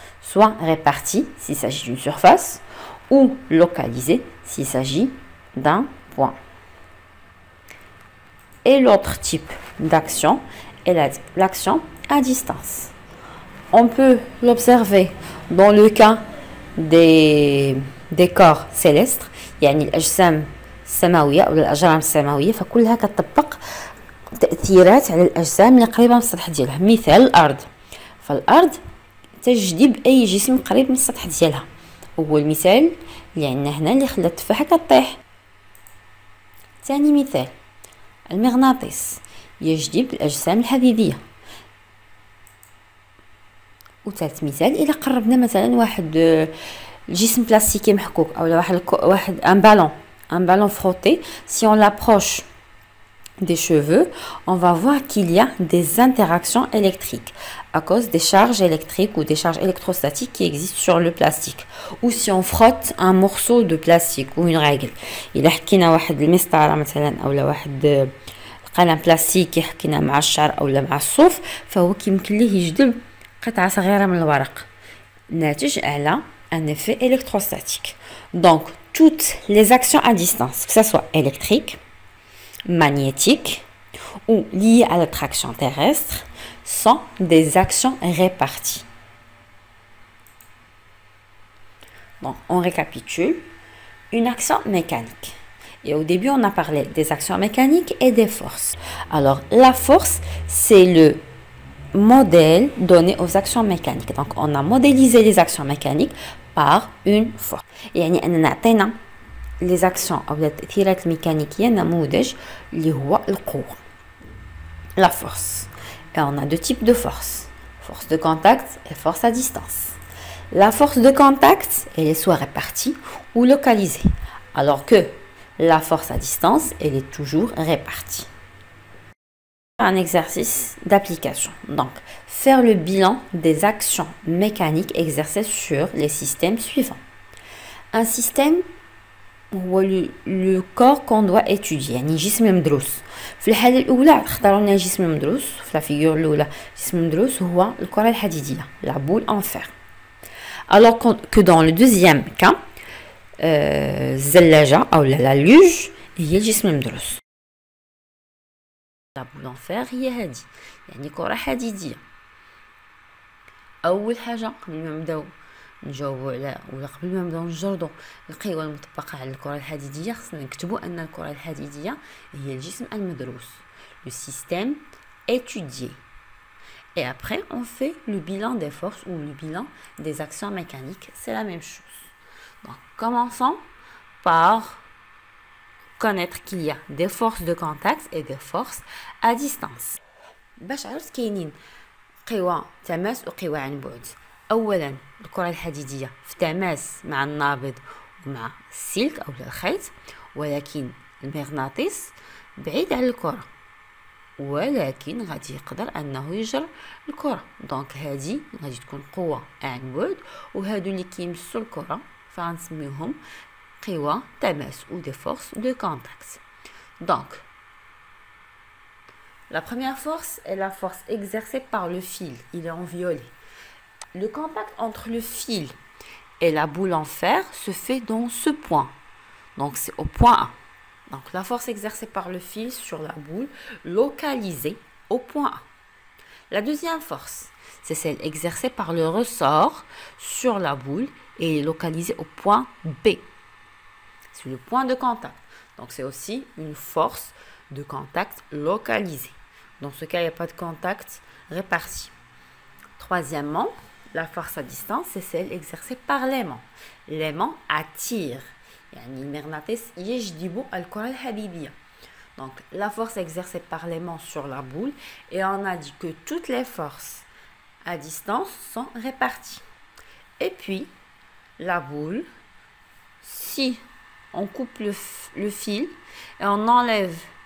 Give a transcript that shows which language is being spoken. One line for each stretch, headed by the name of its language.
French: Soit réparties, s'il s'agit d'une surface, ou localisées, s'il s'agit d'un point. Et l'autre type d'action est l'action à distance. On peut l'observer dans le cas des corps célestes.
Arabic: يعني الأجسام السماوية أو الأجرام السماوية فكلها كتطبق تأثيرات على الأجسام اللي قريبة من السطح ديالها. مثال الأرض، فالأرض تجذب أي جسم قريب من السطح ديالها. هو المثال اللي عندنا هنا اللي خلى التفاحة كطيح. ثاني مثال المغناطيس يجذب الأجسام الحديدية. وثالث مثال إذا قربنا مثلا واحد الجسم بلاستيكي محكوك أو واحد
French: un ballon frotté, si on l'approche des cheveux, on va voir qu'il y a des interactions électriques à cause des charges électriques ou des charges électrostatiques qui existent sur le plastique. Ou si on frotte un morceau de plastique ou une règle.
Arabic: إلا حكينا واحد المسطرة مثلا أو واحد قلم بلاستيكي حكينا مع الشعر أو مع الصوف فهو كيمكن ليه يجذب قطعة صغيرة من الورق ناتج على
French: un effet électrostatique. Donc, toutes les actions à distance, que ce soit électrique, magnétique ou liées à l'attraction terrestre, sont des actions réparties. Donc, on récapitule. Une action mécanique. Et au début, on a parlé des actions mécaniques et des forces. Alors, la force, c'est le modèle donné aux actions mécaniques. Donc, on a modélisé les actions mécaniques par une force.
Arabic: يعني أننا عطينا les actions أو التأثيرات الميكانيكية نموذج اللي هو القوة.
French: La force. Et on a deux types de force. Force de contact et force à distance. La force de contact, elle est soit répartie ou localisée. Alors que la force à distance, elle est toujours répartie. Un exercice d'application. Donc, faire le bilan des actions mécaniques exercées sur les systèmes suivants. Un système
Arabic: هو
French: le corps qu'on doit étudier
Arabic: يعني جسم مدروس. في الحالة الأولى اختاروا لنا جسم مدروس في الفيغور الأولى. جسم مدروس هو الكرة الحديدية
French: la boule en fer. Alors que dans le deuxième cas
Arabic: الزلاجة أو
French: la luge
Arabic: هي الجسم المدروس.
French: La boule en fer
Arabic: هي هادي يعني كرة حديدية. أول حاجة قبل ما نبداو نجاوبوا على ولا قبل ما نبداو نجردوا القوى المطبقة على الكرة الحديدية خصنا نكتبوا أن الكرة الحديدية هي الجسم المدروس.
French: Le système étudié. Et après on fait le bilan des forces ou le bilan des actions mécaniques. C'est la même chose. Donc commençons par connaître qu'il y a des forces de contact et des forces à distance.
Arabic: باش عرفت كاينين قوى تماس وقوى عن بعد. اولا الكرة الحديدية في تماس مع النابض ومع السلك او الخيط، ولكن المغناطيس بعيد عن الكرة ولكن غادي يقدر انه يجر الكرة. دونك هذه غادي تكون قوة عن بعد، وهادو اللي كيمسوا الكرة فغنسميوهم قوى تماس
French: ou des forces de contact. Donc la première force est la force exercée par le fil. Il est en violet. Le contact entre le fil et la boule en fer se fait dans ce point. Donc c'est au point A. Donc la force exercée par le fil sur la boule localisée au point A. La deuxième force, c'est celle exercée par le ressort sur la boule et est localisée au point B. C'est le point de contact. Donc c'est aussi une force de contact localisée. Dans ce cas, il n'y a pas de contact réparti. Troisièmement, la force à distance, c'est celle exercée par l'aimant. L'aimant attire.
Arabic: يعني المغناطيس يجذب الكرة الحديدية.
French: Donc la force exercée par l'aimant sur la boule, et on a dit que toutes les forces à distance sont réparties. Et puis la boule, si on coupe le fil et on enlève